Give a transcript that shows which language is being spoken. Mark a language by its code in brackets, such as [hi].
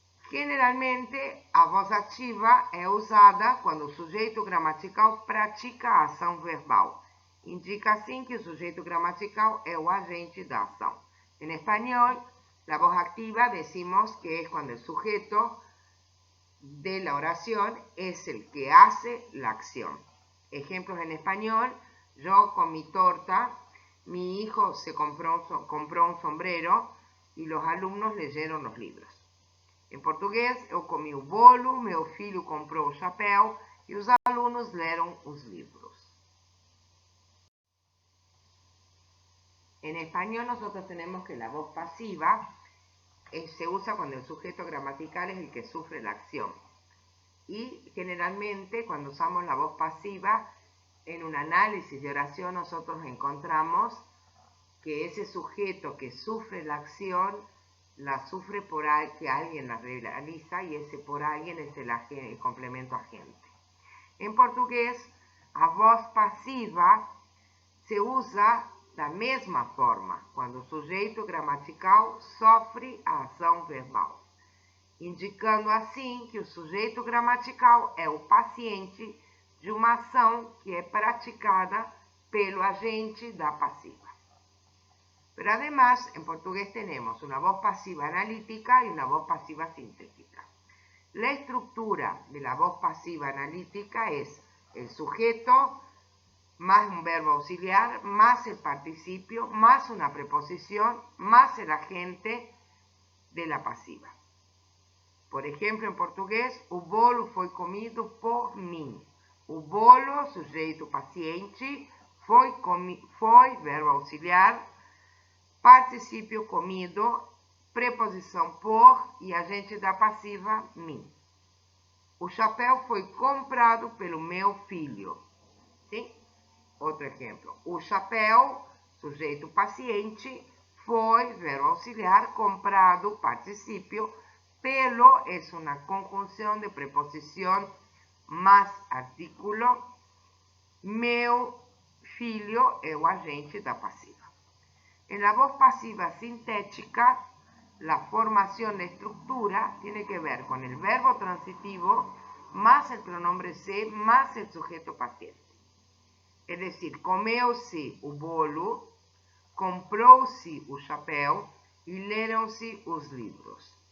[pt] Generalmente, a voz ativa é usada quando o sujeito gramatical pratica a ação verbal. Indica assim que o sujeito gramatical é o agente da ação. [es] En español, la voz activa decimos que es cuando el sujeto de la oración es el que hace la acción. Ejemplos en español: yo comí torta, mi hijo se compró un sombrero y los alumnos leyeron los libros. [pt] En português, eu comi o bolo, meu filho comprou o chapéu e os alunos leram os livros. [es] En español nosotros tenemos que la voz pasiva se usa cuando el sujeto gramatical es el que sufre la acción. Y generalmente cuando usamos la voz pasiva, en un análisis de oración nosotros encontramos que ese sujeto que sufre la acción la sufre por que alguien la realiza, y ese por alguien es el complemento agente. En portugués, [pt] a voz pasiva se usa da mesma forma quando o sujeito gramatical sofre a ação verbal, indicando assim que o sujeito gramatical é o paciente de uma ação que é praticada pelo agente da passiva. [es] Pero además, en portugués tenemos una voz pasiva analítica y una voz pasiva sintética. La estructura de la voz pasiva analítica es el sujeto más un verbo auxiliar, más el participio, más una preposición, más el agente de la pasiva. Por ejemplo, en portugués, [pt] o bolo foi comido por mim. O bolo, sujeito paciente, foi verbo auxiliar, participio comido, preposição por e agente da passiva mim. O chapéu foi comprado pelo meu filho. Sim? Outro exemplo. O chapéu, sujeito paciente, foi verbo auxiliar, comprado, participio, pelo [es] es una conjunción de preposición más artículo. [pt] Meu filho é o agente da passiva. [es] En la voz pasiva sintética, la formación de estructura tiene que ver con el verbo transitivo más el pronombre se más el sujeto paciente. Es decir, [pt] comeu-se o bolo, comprou-se o chapéu e leram-se os livros.